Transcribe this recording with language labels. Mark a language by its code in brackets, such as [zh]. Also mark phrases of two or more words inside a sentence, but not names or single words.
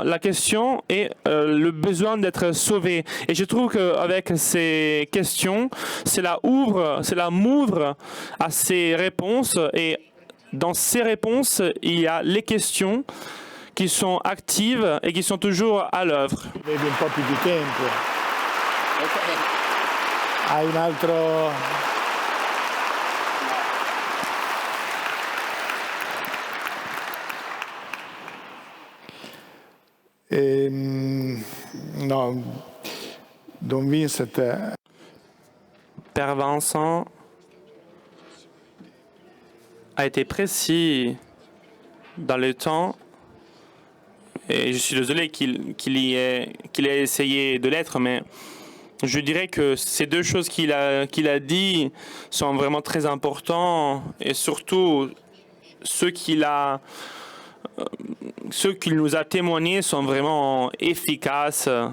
[fr] La question est le besoin d'être sauvé. Et je trouve qu'avec ces questions, cela m'ouvre à ces réponses. Et dans ces réponses, il y a les questions qui sont actives et qui sont toujours à l'œuvre. [it] Vedi un po' più di tempo. Hai un altro... No, Don Vincent. [fr] Père Vincent a été précis dans le temps et je suis désolé qu'il ait essayé de l'être, mais je dirais que ces deux choses qu'il a dit sont vraiment très importantes et surtout ceux qu'il nous a témoignés sont vraiment efficaces.